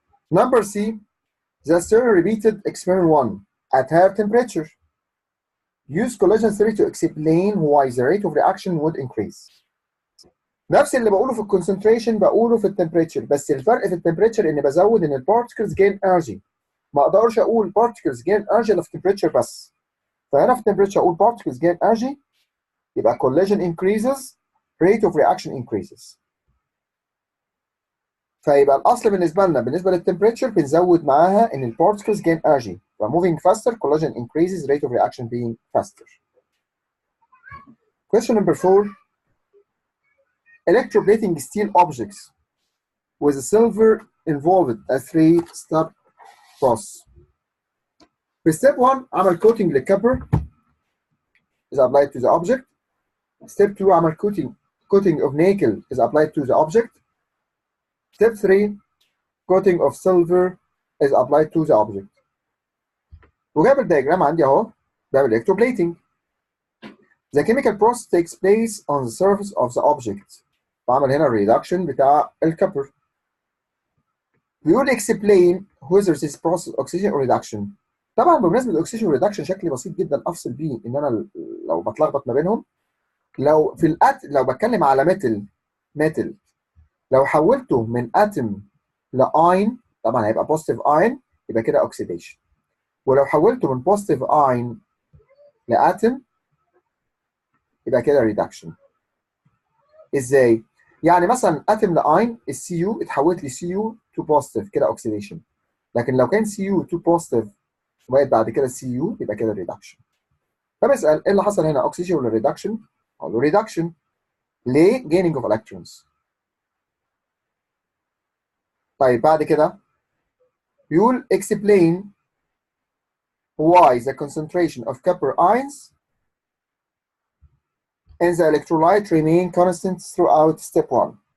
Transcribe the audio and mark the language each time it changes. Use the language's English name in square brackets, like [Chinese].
[English] Number C, the student repeated experiment 1 at higher temperature. Use collision theory to explain why the rate of reaction would increase. [Arabic] نفس اللي بقوله في الكونسنتريشن بقوله في التمبريتشر، بس الفرق في التمبريتشر ان بزود ان البارتكلز جين انرجي. ما اقدرش اقول [English] particles gain energy [Arabic] الا في temperature بس. فهنا في temperature اقول [English] particles gain energy، [Arabic] يبقى [English] collision increases rate of reaction increases. [Arabic] فيبقى الاصل بالنسبه لنا بالنسبه للتمبريتشر بنزود معاها ان البارتكلز gain energy، ف [English] moving faster collision increases rate of reaction being faster. Question number 4. Electroplating steel objects with silver involved a 3-step process. [Arabic] في [English] step 1 [Arabic] عمل [English] coating [Arabic] للكبر [English] is applied to the object. Step 2 [Arabic] عمل [English] coating of nickel is applied to the object. Step 3 coating of silver is applied to the object. [Arabic] وجاب الدياجرام عندي اهو، ده electroplating. [English] The chemical process takes place on the surface of the object. [Arabic] بعمل هنا الريدكشن بتاع الكبر. بيقول [English] explain whether this process oxidation or reduction. [Arabic] طبعا بمناسبه الاكسجين والريدكشن شكل بسيط جدا افصل بيه ان انا لو بتلخبط ما بينهم. لو في لو بتكلم على ميتال لو حولته من اتم لاين طبعا هيبقى بوزيتيف اين، يبقى كده اوكسيديشن. ولو حولته من بوزيتيف اين لاتم يبقى كده ريدكشن. ازاي؟ يعني مثلا اتم لاين السي يو اتحولت لسي يو تو بوزيتيف كده اوكسيديشن، لكن لو كان سي يو تو بوزيتيف وبقت بعد كده سي يو يبقى كده ريدكشن. فبسال ايه اللي حصل هنا، اوكسيجين ولا ريدكشن؟ اقول له ريدكشن. ليه؟ جيننج اوف الكترونز. طيب بعد كده بيقول [English] explain why the concentration of copper ions in the electrolyte remain constant throughout step 1.